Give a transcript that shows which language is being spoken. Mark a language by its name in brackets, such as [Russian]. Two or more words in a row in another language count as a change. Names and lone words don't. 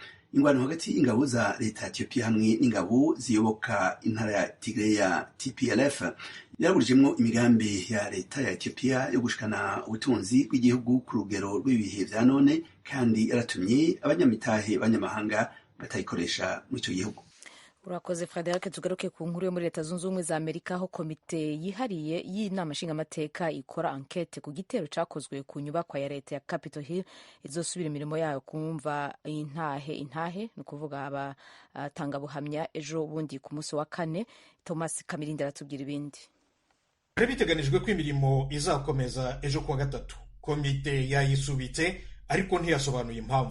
[Rundi] Ingwano hagati y'ingabo za leta ya Ethiopia hamwe n'ingabo ziyoboka intara ya Tigray ya TPLF yaburijemwo imigambi ya leta ya Ethiopia yo gushikana ubutunzi bw'igihugu ku rugero rw'ibihe vya none, kandi yaratumye abanyamitahe banyamahanga batayikoresha muri ico gihugu. Urakoze Frederic. Tugaruke ku nkuru yo muri Leta Zunze Ubumwe za Amerika, aho komite yihariye y'inama nshingamateka ikora ankete ku gitero cakozwe ku nyubakwa ya leta ya Capitol Hill izosubira imirimo yayo kumva intahe ni ukuvuga abatangabuhamya ejo bundi ku munsi wa kane. Thomas Kamirindi aratubwira ibindi. [Kinyarwanda] Biteganijwe ko imirimo izakomeza ejo kuwa gatatu. Komite yayisubitse ariko ntiyasobanuye impamvu.